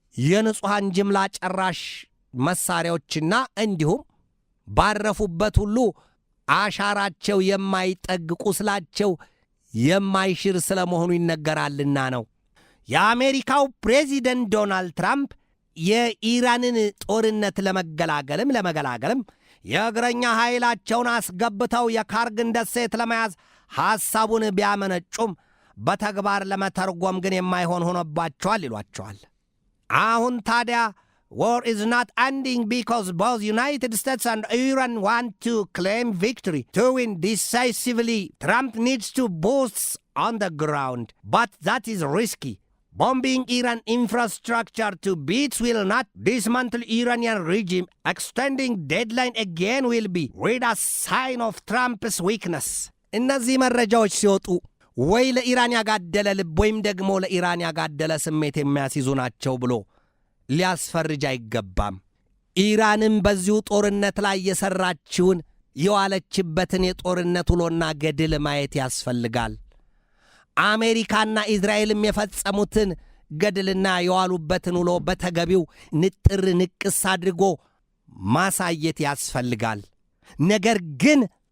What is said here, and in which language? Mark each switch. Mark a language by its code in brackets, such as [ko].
[am] የንጹሐን ጅምላ ጨራሽ መሳሪያዎችና እንዲሁም ባረፉበት ሁሉ አሻራቸው የማይጠግ ቁስላቸው የማይሽር ስለመሆኑ ይነገራልና ነው። የአሜሪካው ፕሬዚደንት ዶናልድ ትራምፕ የኢራንን ጦርነት ለመገላገልም የእግረኛ ኃይላቸውን አስገብተው የካርግን ደሴት ለመያዝ ሐሳቡን ቢያመነጩም በተግባር ለመተርጎም ግን የማይሆን ሆኖባቸዋል ይሏቸዋል። አሁን ታዲያ [en] war is not ending because both United States and Iran want to claim victory. To win decisively, Trump needs to boots on the ground, but that is risky. Bombing Iran infrastructure to bits will not dismantle Iranian regime. Extending deadline again will be read as sign of Trump's weakness. [am] እነዚህ መረጃዎች ሲወጡ ወይ ለኢራን ያጋደለ ልብ ወይም ደግሞ ለኢራን ያጋደለ ስሜት የሚያስይዙ ናቸው ብሎ ሊያስፈርጅ አይገባም። ኢራንም በዚሁ ጦርነት ላይ የሰራችውን የዋለችበትን የጦርነት ውሎና ገድል ማየት ያስፈልጋል። አሜሪካና ኢዝራኤልም የፈጸሙትን ገድልና የዋሉበትን ውሎ በተገቢው ንጥር ንቅስ አድርጎ ማሳየት ያስፈልጋል። ነገር ግን